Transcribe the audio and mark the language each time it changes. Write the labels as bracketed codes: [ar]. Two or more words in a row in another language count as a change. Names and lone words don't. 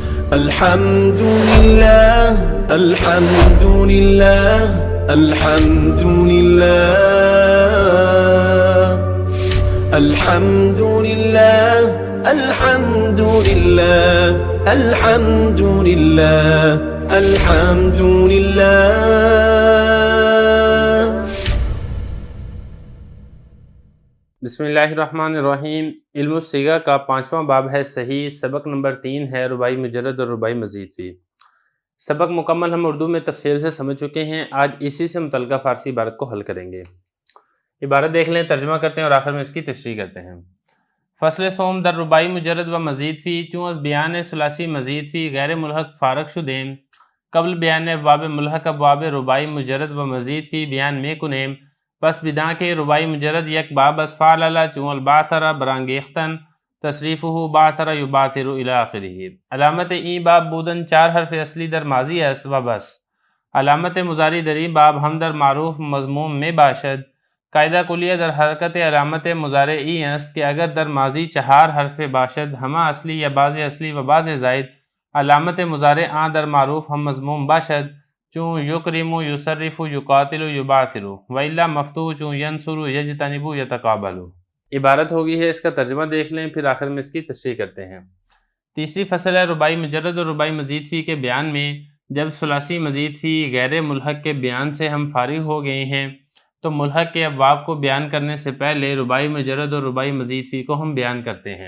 [ar] الحمد لله الحمد لله الحمد لله الحمد لله الحمد لله الحمد لله الحمد لله. بسم اللہ الرحمن الرحیم. [ur] علم الصیغہ کا 5واں باب ہے صحیح. سبق نمبر 3 ہے رباعی مجرد اور رباعی مزید فی. سبق مکمل ہم اردو میں تفصیل سے سمجھ چکے ہیں. آج اسی سے متعلقہ فارسی عبارت کو حل کریں گے. عبارت دیکھ لیں، ترجمہ کرتے ہیں اور آخر میں اس کی تشریح کرتے ہیں. [fa] فصل سوم در رباعی مجرد و مزید فی چون از بیان ثلاثی مزید فی غیر ملحق فارغ شدیم قبل بیان ابواب ملحق ابواب رباعی مجرد و مزید فی بیان میں کنیم. پس بداں کے رباعی مجرد یک باب از فعل چون الباثر برانگیختن [ar] تصریفہ باثر یباثر الی آخرہ. [fa] علامت این باب بودن 4 حرف اصلی در ماضی است و بس. علامت مضاری در این باب ہم در معروف مضموم میں باشد. قاعدہ کلیہ در حرکت علامت مضارعی است کہ اگر در ماضی 4 حرف باشد ہما اصلی یا بعض اصلی و بعض زائد علامت مضارع آن در معروف ہم مضموم باشد چون [ar] یکرم یصرف یقاتل یبعثر [fa] و الا مفتوح چون [ar] ینصر یجتنب یتقابل. [ur] عبارت ہوگی ہے، اس کا ترجمہ دیکھ لیں پھر آخر میں اس کی تشریح کرتے ہیں. تیسری فصل ہے رباعی مجرد اور رباعی مزید فی کے بیان میں. جب ثلاثی مزید فی غیر ملحق کے بیان سے ہم فارغ ہو گئے ہیں تو ملحق کے ابواب کو بیان کرنے سے پہلے رباعی مجرد اور رباعی مزید فی کو ہم بیان کرتے ہیں.